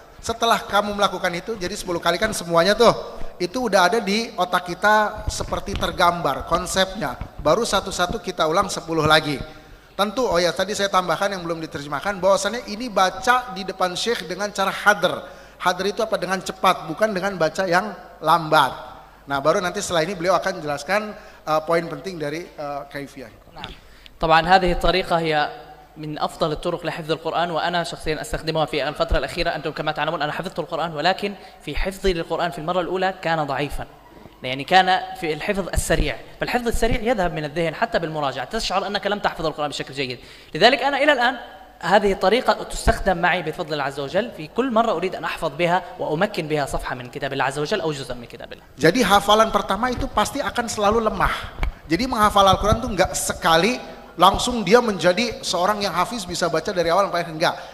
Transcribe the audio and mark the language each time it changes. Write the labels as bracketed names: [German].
[Indonesian] Setelah kamu melakukan itu, jadi 10 kali kan semuanya tuh, itu udah ada di otak kita seperti tergambar konsepnya. Baru satu-satu kita ulang 10 lagi. Tentu, tadi saya tambahkan yang belum diterjemahkan, bahwasannya ini baca di depan syekh dengan cara hadr. Hadr itu apa? Dengan cepat, bukan dengan baca yang lambat. Nah, baru nanti setelah ini beliau akan jelaskan poin penting dari kaifiyah. [Arabic] طبعا هذه الطريقة هي من أفضل الطرق لحفظ القرآن، وأنا شخصيا أستخدمها في الفترة الأخيرة. أنتم كما تعلمون أنا حفظت القرآن، ولكن في حفظي للقرآن في المرة الأولى كان ضعيفا، يعني كان في الحفظ السريع، فالحفظ السريع يذهب من الذهن حتى بالمراجعة، تشعر أنك لم تحفظ القرآن بشكل جيد. لذلك أنا إلى الآن هذه الطريقة تستخدم معي بفضل الله عز وجل في كل مرة أريد أن أحفظ بها وأمكن بها صفحة من كتاب الله عز وجل أو جزء من كتاب الله. [Indonesian] Jadi hafalan pertama itu pasti akan selalu lemah. Jadi menghafal Al-Quran itu nggak sekali langsung dia menjadi seorang yang hafiz bisa baca dari awal sampai akhir, enggak.